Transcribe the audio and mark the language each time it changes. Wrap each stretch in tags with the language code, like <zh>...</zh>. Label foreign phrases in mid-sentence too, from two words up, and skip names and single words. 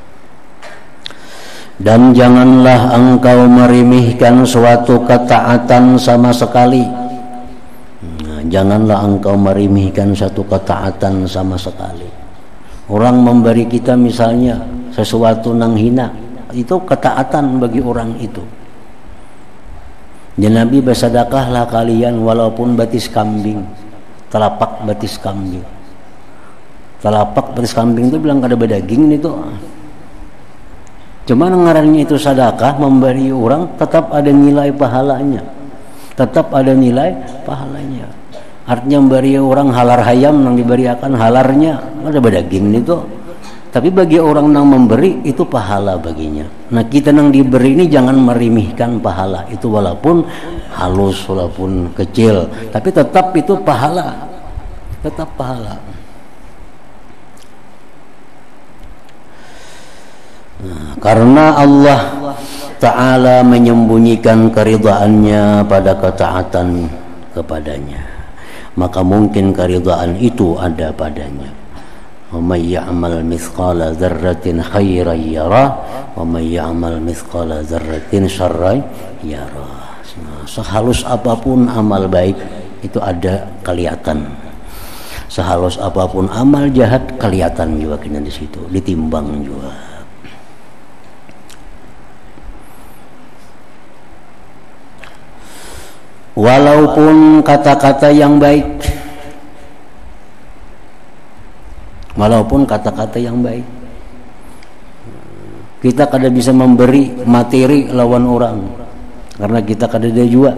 <id>Dan janganlah engkau merimihkan suatu ketaatan sama sekali. Nah, janganlah engkau merimihkan suatu ketaatan sama sekali. Orang memberi kita misalnya sesuatu nang hina, itu ketaatan bagi orang itu. Ya Nabi bersedekahlah kalian walaupun batis kambing, telapak batis kambing.</id> <bjn>Telapak batis kambing itu bilang kada bedaging itu.</bjn> <id>Cuma ngarannya itu sedekah, memberi orang tetap ada nilai pahalanya. Tetap ada nilai pahalanya. Artinya memberi orang</id> <bjn>halar hayam</bjn> <id>yang diberiakan halarnya ada bedaging itu. Tapi bagi orang yang memberi itu pahala baginya. Nah kita yang diberi ini jangan merimihkan pahala itu, walaupun halus, walaupun kecil, tapi tetap itu pahala. Tetap pahala. Nah, karena Allah Ta'ala menyembunyikan keridhaannya pada ketaatan kepadanya, maka mungkin keridhaan itu ada padanya.</id> <ar>ومن يعمل مثقال ذرة خيرا يره ومن يعمل مثقال ذرة شرا يره.</ar> <id>Sehalus apapun amal baik itu ada kelihatan. Sehalus apapun amal jahat kelihatan juga kena di situ, ditimbang juga. Walaupun kata-kata yang baik, walaupun kata-kata yang baik, kita kada bisa memberi materi lawan orang karena kita kada ada juga.</id>